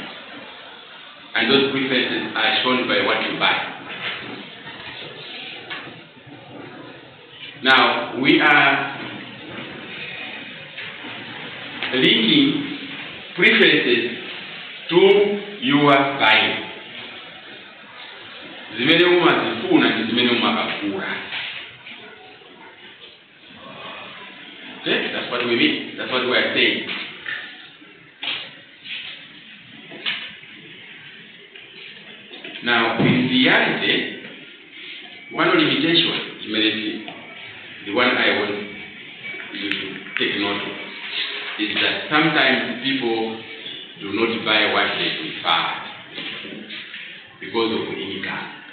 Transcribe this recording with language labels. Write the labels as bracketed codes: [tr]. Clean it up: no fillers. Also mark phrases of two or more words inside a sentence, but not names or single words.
[en] And those preferences are shown by what you buy. Now, we are linking preferences to your buying. [ny] Zimene umazifuna ndi zimene umakagula. [en] Okay, that's what we mean. That's what we are saying. Now, in reality, one limitation, the one I want you to take note of, is that sometimes people do not buy what they prefer because of income.